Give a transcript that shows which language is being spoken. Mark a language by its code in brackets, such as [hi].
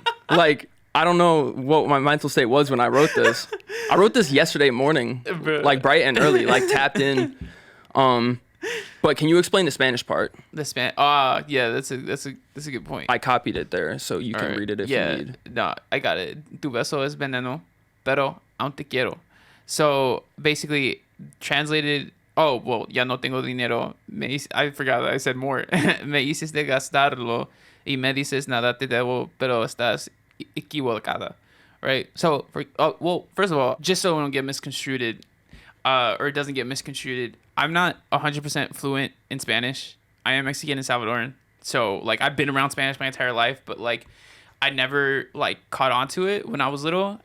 [en] Like, I don't know what my mental state was when I wrote this. I wrote this yesterday morning, like bright and early, like tapped in. But can you explain the Spanish part? Yeah, that's a good point. I copied it there, so you can read it if you need. No, I got it. [es] Tu beso es veneno, pero aún te quiero. [en] So basically, translated. Oh well, [es] ya no tengo dinero. [en] I forgot that I said more. [es] Me hiciste gastarlo y me dices nada te debo, pero estás equivocada. [en] Right. So first of all, just so it don't get misconstrued, or it doesn't get misconstrued, I'm not 100% fluent in Spanish. I am Mexican and Salvadoran. So, like, I've been around Spanish my entire life, but, like, I never, like, caught on to it when I was little.